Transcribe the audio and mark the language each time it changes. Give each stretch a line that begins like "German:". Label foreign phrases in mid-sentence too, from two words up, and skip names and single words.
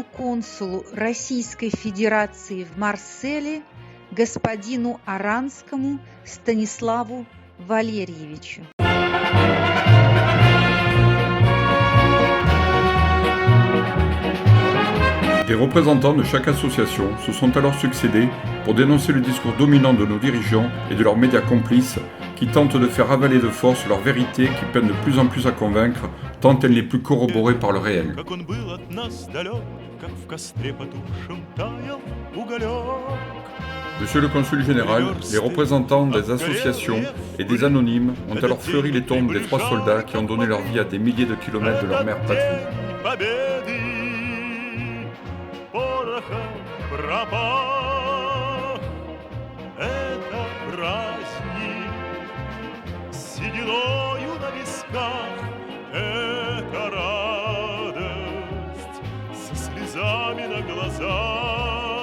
Russian: консулу Российской Федерации в Марселе господину Аранскому Станиславу Валерьевичу.
French: Des représentants de chaque association se sont alors succédés pour dénoncer le discours dominant de nos dirigeants et de leurs médias complices qui tentent de faire avaler de force leur vérité qui peine de plus en plus à convaincre tant elle n'est plus corroborée par le réel. Monsieur le consul général, les représentants des associations et des anonymes ont alors fleuri les tombes des 3 soldats qui ont donné leur vie à des milliers de kilomètres de leur mère patrie.
Russian: Пропах, это праздник, сединою на висках, это радость, со слезами на глазах.